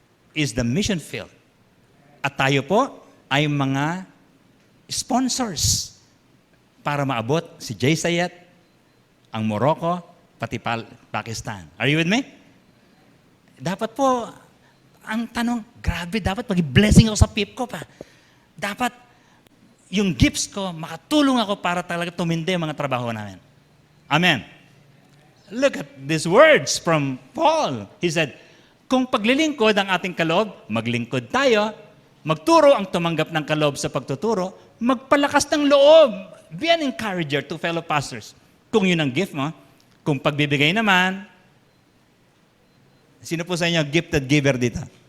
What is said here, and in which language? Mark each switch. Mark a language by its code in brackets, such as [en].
[en] Is the mission field. [tl] At tayo po ay mga sponsors para maabot si Jay Sayet, ang Morocco, pati Pakistan. [en] Are you with me? [tl] Dapat po, ang tanong, grabe, dapat mag-blessing ako sa FIPCOP. Dapat yung gifts ko, makatulong ako para talaga tumindi ang mga trabaho namin. Amen. [en] Look at these words from Paul. He said, [tl] kung paglilingkod ang ating kaloob, maglingkod tayo, magturo ang tumanggap ng kaloob sa pagtuturo, magpalakas ng loob. [en] Be an encourager to fellow pastors. [tl] Kung yun ang gift mo, kung pagbibigay naman, sino po sa inyo gifted giver dito?